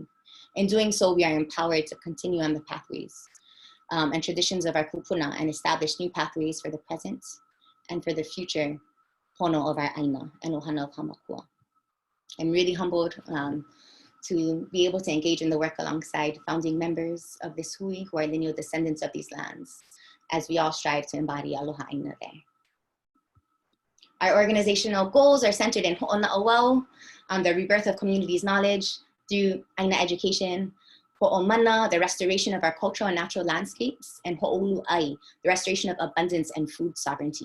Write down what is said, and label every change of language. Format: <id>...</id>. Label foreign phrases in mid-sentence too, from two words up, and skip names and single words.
<en>In doing so, we are empowered to continue on the pathways and traditions of our kupuna and establish new pathways for the present and for the future pono of our ʻāina and ohana of Hamakua. I'm really humbled to be able to engage in the work alongside founding members of this hui who are lineal descendants of these lands, as we all strive to embody</en> <haw>aloha ʻāina</haw> <en>there. Our organizational goals are centered in ho'ona'auau, the rebirth of communities' knowledge through ʻāina education, ho'omana, the restoration of our cultural and natural landscapes, and ho'olu'ai, the restoration of abundance and food sovereignty.</en>